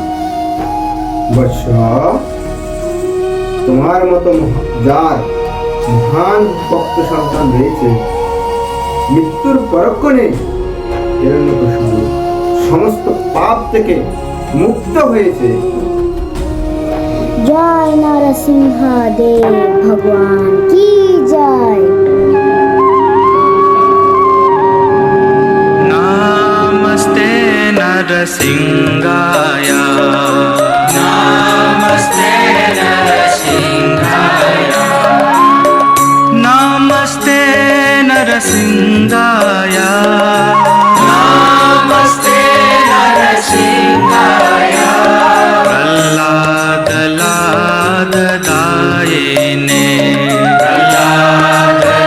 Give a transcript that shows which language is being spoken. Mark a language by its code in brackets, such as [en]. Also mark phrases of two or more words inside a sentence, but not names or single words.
[bn] বৎস, তোমার মতো যার মহান ভক্ত সন্তান রয়েছে, মৃত্যুর পরক্ষণে হিরণ্যকশিপু সমস্ত পাপ থেকে মুক্ত হয়েছে। জয় নরসিংহদেব ভগবান কি জয়। [sa] नमस्ते नरसिंहाय, नमस्ते नरसिंहाय, नमस्ते नरसिंहाय, नमस्ते नरसिंहाय, प्रह्लाद लाददायिने, प्रह्लाद